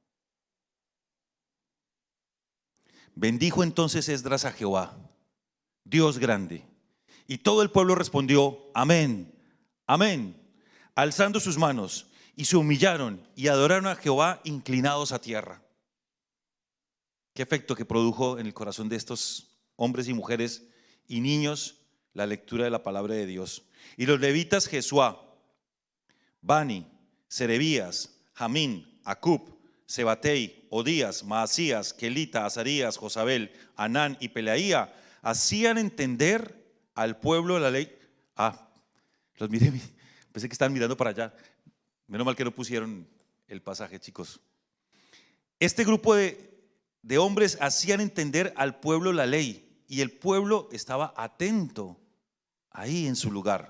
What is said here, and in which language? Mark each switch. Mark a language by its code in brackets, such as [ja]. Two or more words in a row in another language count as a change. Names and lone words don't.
[es] Bendijo entonces Esdras a Jehová, Dios grande, y todo el pueblo respondió: amén, amén, alzando sus manos, y se humillaron y adoraron a Jehová inclinados a tierra. Qué efecto que produjo en el corazón de estos hombres y mujeres y niños la lectura de la palabra de Dios. Y los levitas Jesuá, Bani, Serebías, Jamín, Acub, Sebatei, Odías, Maasías, Kelita, Azarías, Josabel, Anán y Pelaía hacían entender al pueblo la ley. Los miré, pensé que estaban mirando para allá. Menos mal que no pusieron el pasaje, chicos. Este grupo de hombres hacían entender al pueblo la ley, y el pueblo estaba atento ahí en su lugar.